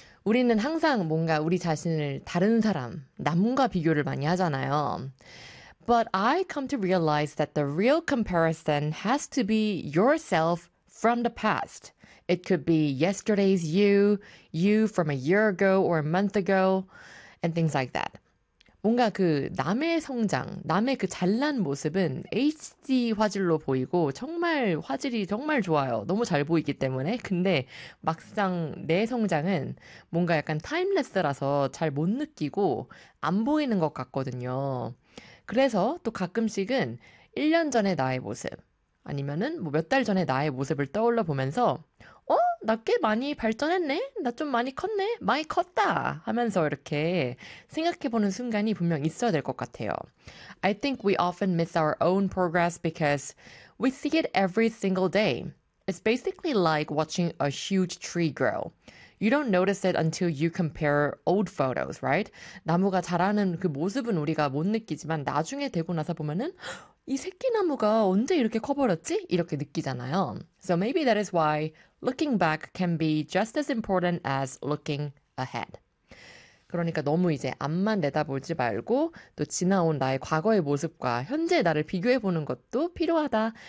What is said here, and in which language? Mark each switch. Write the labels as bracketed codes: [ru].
[ko] 우리는 항상 뭔가 우리 자신을 다른 사람, 남과 비교를 많이 하잖아요. [en] But I come to realize that the real comparison has to be yourself from the past. It could be yesterday's you, you from a year ago or a month ago, and things like that. [ko] 뭔가 그 남의 성장, 남의 그 잘난 모습은 HD 화질로 보이고 정말 화질이 정말 좋아요. 너무 잘 보이기 때문에. 근데 막상 내 성장은 뭔가 약간 타임레스라서 잘못 느끼고 안 보이는 것 같거든요. 그래서 또 가끔씩은 1년 전에 나의 모습, 아니면은 뭐몇달 전에 나의 모습을 떠올려 보면서 나꽤 많이 발전했네? 나좀 많이 컸네? 많이 컸다! 하면서 이렇게 생각해보는 순간이 분명 있어야 될것 같아요. [en] I think we often miss our own progress because we see it every single day. It's basically like watching a huge tree grow. You don't notice it until you compare old photos, right? [ko] 나무가 자라는 그 모습은 우리가 못 느끼지만 나중에 되고 나서 보면은 이 새끼나무가 언제 이렇게 커버렸지? 이렇게 느끼잖아요. [en] So maybe that is why looking back can be just as important as looking ahead. [ko] 그러니까 너무 이제 앞만 내다보지 말고 또 지나온 나의 과거의 모습과 현재 나를 비교해보는 것도 필요하다.